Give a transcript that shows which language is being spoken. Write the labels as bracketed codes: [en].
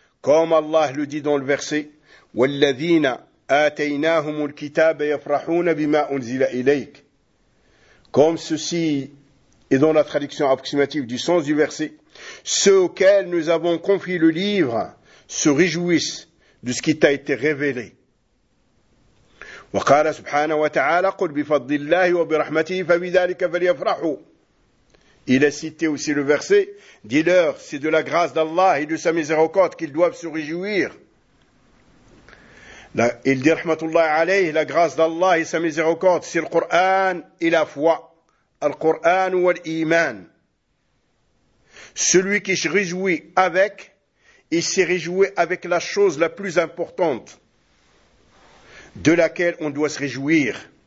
[fr] Comme Allah le dit dans le verset, [ar] وَالَّذِينَ آتَيْنَاهُمُ الْكِتَابَ يَفْرَحُونَ بِمَا أُنْزِلَ إِلَيْكَ. [fr] Comme ceci est dans la traduction approximative du sens du verset, ceux auxquels nous avons confié le livre se réjouissent de ce qui t'a été révélé. [ar] وقال سبحانه وتعالى قل بفضل الله وبرحمته فبذلك فليفرحوا. [fr] Il a cité aussi le verset, dis-leur, c'est de la grâce d'Allah et de sa miséricorde qu'ils doivent se réjouir. Il dit [ar] rahmatullah alayh, [fr] la grâce d'Allah et sa miséricorde, c'est le Coran et la foi. Al Coran ou l'Iman. Celui qui se réjouit avec, il s'est réjoui avec la chose la plus importante de laquelle on doit se réjouir.